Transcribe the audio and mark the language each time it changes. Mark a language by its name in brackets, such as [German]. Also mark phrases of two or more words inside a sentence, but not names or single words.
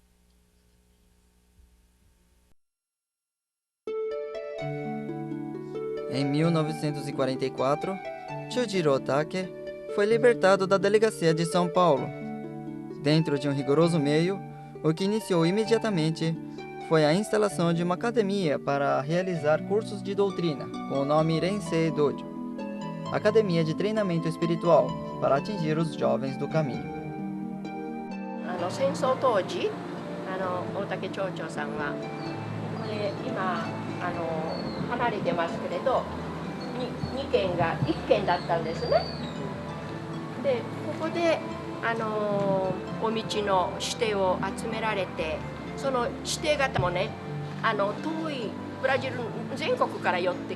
[Portuguese] Em 1944, Chujiro Otake foi libertado da delegacia de São Paulo. Dentro de um rigoroso meio, o que iniciou imediatamente foi a instalação de uma academia para realizar cursos de doutrina, com o nome Rensei Dojo, Academia de Treinamento Espiritual, para atingir os jovens do caminho. [Japanese] 戦争当時大竹町長さんはこれ今離れてますけれど 2軒が1軒だったんですね。でここでお道の指定を集められて、その指定方もね遠いブラジル全国から寄って